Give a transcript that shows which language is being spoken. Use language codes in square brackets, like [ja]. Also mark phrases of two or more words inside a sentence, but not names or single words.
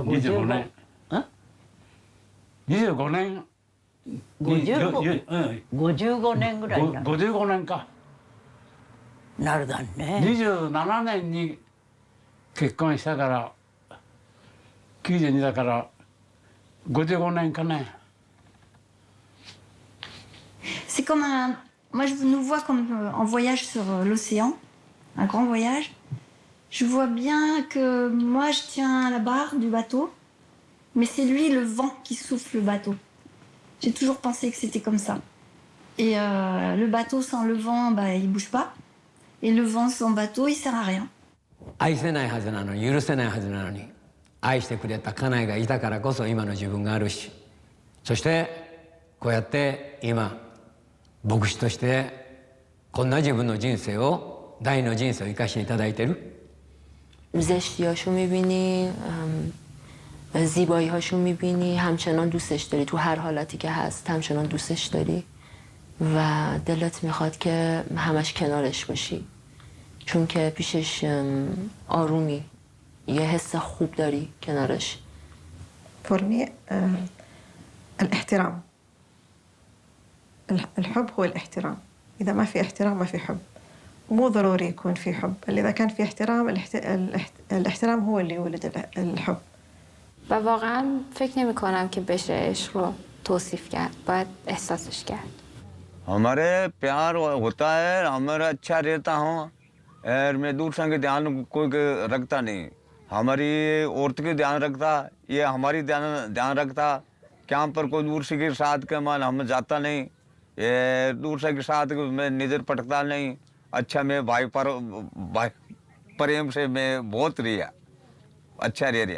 [ja] 25 年。25年。 55年ぐらいになる。 55年か。なるだね。 27年に結婚したから92だから55年かね。 [fr] C'est comme un... Moi, je nous vois comme en voyage sur l'océan, un grand voyage. Je vois bien que moi, je tiens à la barre du bateau, mais c'est lui, le vent, qui souffle le bateau. J'ai toujours pensé que c'était comme ça. Et le bateau sans le vent, bah, il bouge pas. Et le vent sans bateau, il sert à rien. [ja] 愛せないはずなのに許せないはずなのに愛してくれた家内がいたからこそ今の自分があるしそしてこうやって今牧師としてこんな自分の人生を第二の人生を生かしていただいてる [fa] زشتیاشو میبینی زیبایی‌هاشو میبینی همچنان دوستش داری تو هر حالتی که هست همچنان دوستش داری و دلت میخواد که همش کنارش باشی چون که پیشش آرومی یه حس خوب داری کنارش [en] For me [ar] الاحترام الحب هو الاحترام إذا ما في احترام ما في حب مو ضروري يكون في حب إذا كان في احترام الاحترام هو اللي يولد الحب [fa] و واقعا فکر نمی کنم که بشه عشق رو توصیف کرد باید احساسش کرد [hi] हमारे प्यार होता है हमारा अच्छा रहता हूँ और मैं दूसरा के ध्यान कोई रखता नहीं हमारी औरत के ध्यान रखता ये हमारी ध्यान रखता क्या पर कोई दूसरे के साथ के मन हम जाता नहीं ये दूसरे के साथ मैं नज़र पटकता नहीं अच्छा मैं भाई प्रेम से मैं बहुत रिया अच्छा रह रिया